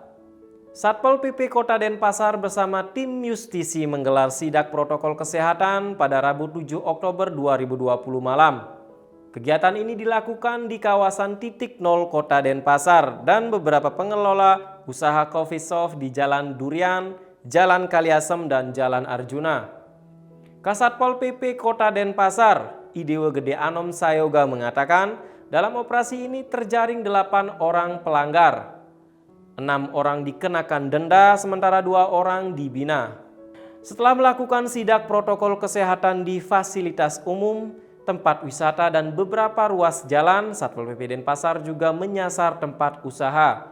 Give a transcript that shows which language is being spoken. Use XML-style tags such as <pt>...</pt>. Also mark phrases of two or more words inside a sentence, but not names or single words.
<id>Satpol PP Kota Denpasar bersama tim Justisi menggelar sidak protokol kesehatan pada Rabu 7 Oktober 2020 malam. Kegiatan ini dilakukan di kawasan titik nol Kota Denpasar dan beberapa pengelola usaha coffee shop di Jalan Durian, Jalan Kaliasem, dan Jalan Arjuna. Kasatpol PP Kota Denpasar, Idewa Gede Anom Sayoga mengatakan dalam operasi ini terjaring 8 orang pelanggar. 6 orang dikenakan denda sementara 2 orang dibina. Setelah melakukan sidak protokol kesehatan di fasilitas umum, tempat wisata dan beberapa ruas jalan, Satpol PP Denpasar juga menyasar tempat usaha.</id>